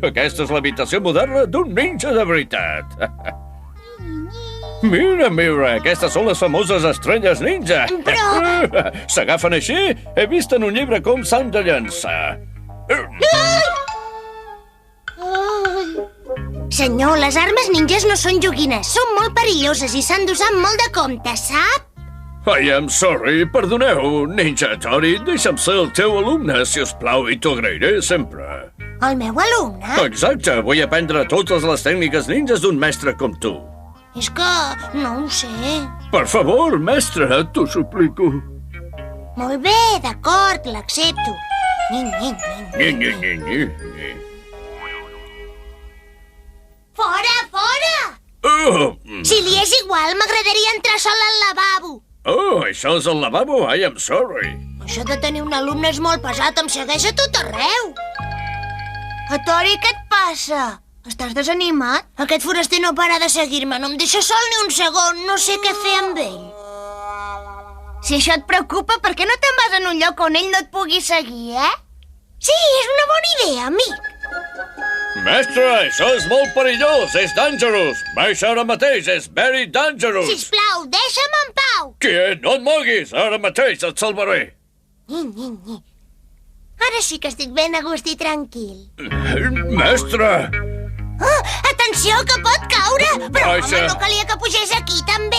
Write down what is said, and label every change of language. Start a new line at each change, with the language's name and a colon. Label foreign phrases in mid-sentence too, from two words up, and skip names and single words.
Catalan: Aquesta és l'habitació moderna d'un ninja de veritat. Mira, aquestes són les famoses estrelles ninja. Però... S'agafen així? He vist en un llibre com s'han de llançar. Senyor, les armes ninjas no són joguines. Són molt perilloses i s'han d'usar amb molt de compte, sap?
English: I am sorry,
Catalan: perdoneu, Ninja Tori. Deixa'm ser el teu alumne, si us plau, i t'ho agrairé sempre. El meu alumne? Exacte, vull aprendre totes les tècniques ninjas d'un mestre com tu. És que no ho sé. Per favor, mestre, t'ho suplico. Molt bé, d'acord, l'accepto. Fora, fora! Si li és igual, m'agradaria entrar sol al lavabo. Oh, això és el lavabo?
English: I am sorry.
Catalan: Això de tenir un alumne és molt pesat, em segueix a tot arreu. Tori, què et passa? Estàs desanimat? Aquest foraster no para de seguir-me, no em deixa sol ni un segon, no sé què fer amb ell. Si això et preocupa, per què no te'n vas en un lloc on ell no et pugui seguir, Sí, és una bona idea, amic. Mestre, això és molt perillós, és dangerous. Baixa ara mateix, és
English: very dangerous.
Catalan: Sisplau, deixa'm en pau. Quiet, no et moguis, ara mateix et salvaré. Ara sí que estic ben a gust i tranquil. Mestre! Atenció, que pot caure! Però, Baixa. home, no calia que pugés aquí, també.